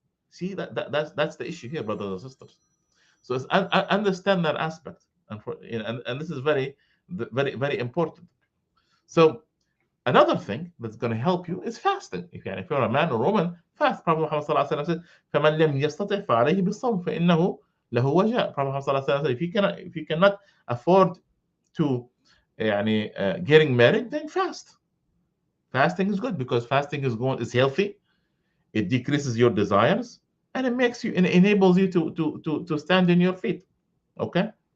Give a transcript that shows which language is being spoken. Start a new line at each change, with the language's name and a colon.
English: See, that's the issue here, brothers and sisters. So I understand that aspect, and this is very important. So another thing that's going to help you is fasting. If you're a man or woman, fast. Prophet Muhammad sallallahu alaihi wasallam said,
Arabic: فَمَنْ لَمْ يَسْتَطِعْ فَعَلَيْهِ بِالصَّوْمِ فَإِنَّهُ لَهُ وَجَاء.
English: Prophet Muhammad sallallahu alaihi wasallam said, if you cannot afford to getting married, then fast. Fasting is good because fasting is healthy. It decreases your desires, and it enables you to stand on your feet. Okay.